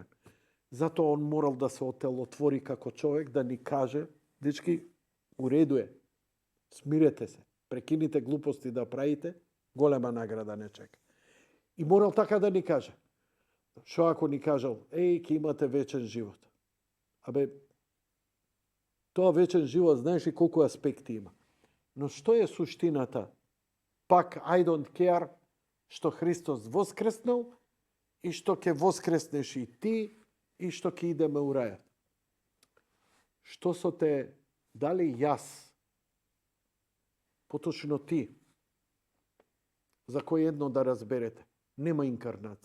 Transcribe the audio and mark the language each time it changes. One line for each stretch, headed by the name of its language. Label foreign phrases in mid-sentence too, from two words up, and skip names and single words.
Macedonian: Затоа он морал да се отелотвори како човек, да ни каже, дечки, уреду е, смирете се, прекините глупости да правите, голема награда не чека. И морал така да ни каже. Шо ако ни кажал, ќе имате вечен живот. Абе, тоа вечен живот, знаеш ли колку аспекти има. Но што е суштината? Пак,
English: I don't care,
Macedonian: што Христос воскреснал и што ќе воскреснеш и ти и што ќе идеме у рајот. Што со те дали јас, поточно ти, за кој едно да разберете, нема инкарнација.